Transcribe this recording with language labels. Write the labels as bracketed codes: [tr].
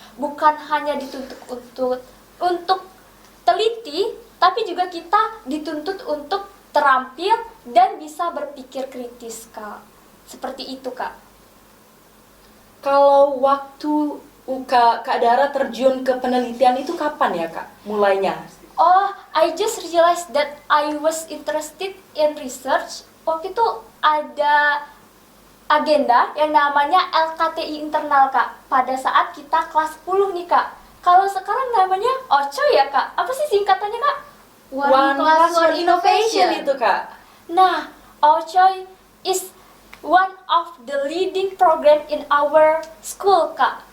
[id] Bukan hanya dituntut untuk teliti, tapi juga kita dituntut untuk terampil dan bisa berpikir kritis Kak. Seperti itu Kak. Kalau waktu Kak Dara terjun ke penelitian itu kapan ya Kak mulainya? [en] Oh, I just realized that I was interested in research. [id] Waktu itu ada agenda yang namanya LKTI internal Kak. Pada saat kita kelas 10 nih Kak. Kalau sekarang namanya OCO ya Kak. Apa sih singkatannya Kak? One Class One Innovation itu Kak. [en] Nah, OCO is one of the leading program in our school Kak.